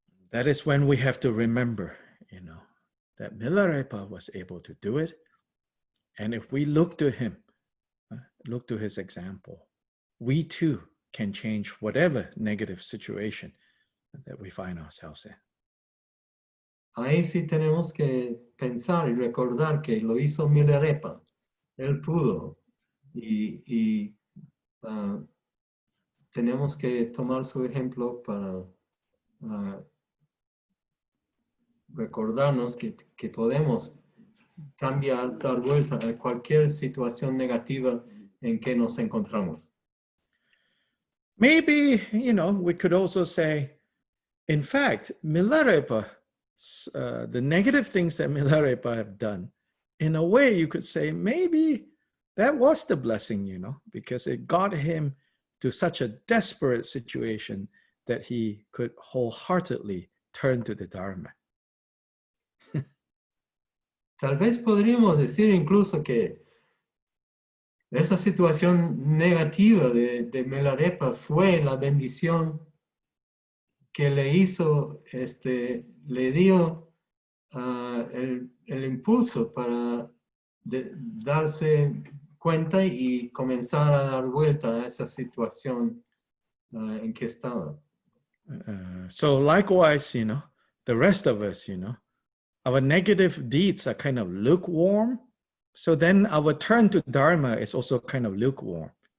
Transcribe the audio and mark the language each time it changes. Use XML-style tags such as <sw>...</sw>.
<en>That is when we have to remember, that Milarepa was able to do it. And if we look to him, look to his example, we too can change whatever negative situation that we find ourselves in.</en> <es>Ahí sí tenemos que pensar y recordar que lo hizo Milarepa. Él pudo. Y tenemos que tomar su ejemplo para recordarnos que podemos cambiar, dar vuelta a cualquier situación negativa en que nos encontramos.</es> <en>Maybe, we could also say, in fact, Milarepa, the negative things that Milarepa have done, in a way you could say, maybe that was the blessing, because it got him to such a desperate situation that he could wholeheartedly turn to the Dharma.</en> <es>Tal vez podríamos decir incluso que esa situación negativa de Milarepa fue la bendición que le hizo, le dio el impulso para darse cuenta y comenzar a dar vuelta a esa situación en que estaba.</es> <en>So likewise, the rest of us, our negative deeds are kind of lukewarm. So then our turn to Dharma is also kind of lukewarm.</en>